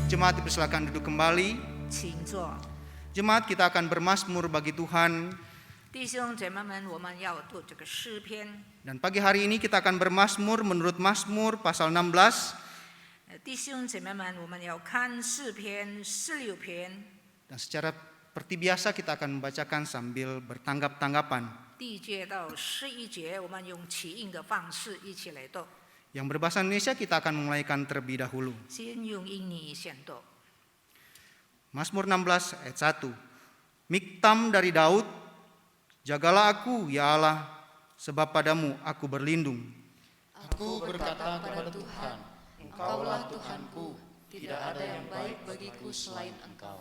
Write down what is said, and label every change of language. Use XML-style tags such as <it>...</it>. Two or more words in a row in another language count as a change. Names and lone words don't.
<id>Jemaat dipersilakan duduk kembali.</id> <zh>请坐。</zh> <id>Jemaat, kita akan bermazmur bagi Tuhan.</id> <zh>弟兄姐妹们，我们要读这个诗篇。</zh> <id>Dan pagi hari ini kita akan bermazmur menurut Mazmur pasal 16.</id> <zh>弟兄姐妹们，我们要看诗篇16篇</zh> <id>Dan secara seperti biasa kita akan membacakan sambil bertanggap-tanggapan.</id> <zh>第1节到11节，我们用起印的方式一起来读。</zh> <id>Yang berbahasa Indonesia kita akan memulaikan terlebih dahulu.</id> <zh>先用印尼先读。</zh> <id>Mazmur 16 ayat 1. Miktam dari Daud, jagalah aku ya Allah, sebab padamu aku berlindung. Aku berkata kepada Tuhan, Engkaulah Tuhanku, tidak ada yang baik bagiku selain Engkau.</id>